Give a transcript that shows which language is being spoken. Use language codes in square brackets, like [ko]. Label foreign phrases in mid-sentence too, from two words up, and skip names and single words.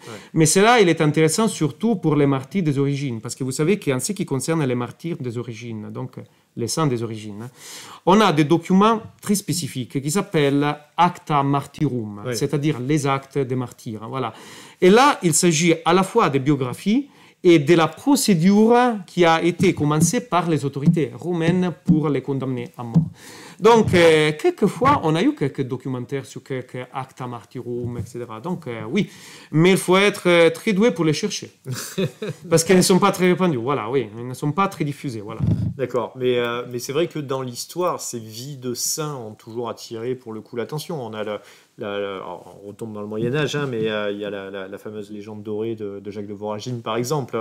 [fr] Mais cela, il est intéressant surtout pour les martyrs des origines, parce que vous savez qu'en ce qui concerne les martyrs des origines, donc les saints des origines, on a des documents très spécifiques qui s'appellent Acta Martyrum, c'est-à-dire les actes des martyrs. Voilà. Et là, il s'agit à la fois des biographies et de la procédure qui a été commencée par les autorités romaines pour les condamner à mort. Donc, quelquefois, on a eu quelques documentaires sur quelques acta martyrum, etc. Donc, oui, mais il faut être très doué pour les chercher. Parce qu'elles ne sont pas très répandues, voilà, oui, elles ne sont pas très diffusées, voilà. D'accord, mais c'est vrai que dans l'histoire, ces vies de saints ont toujours attiré pour le coup l'attention. On a alors, on retombe dans le Moyen-Âge, hein, mais il y a la fameuse légende dorée de Jacques de Voragine, par exemple.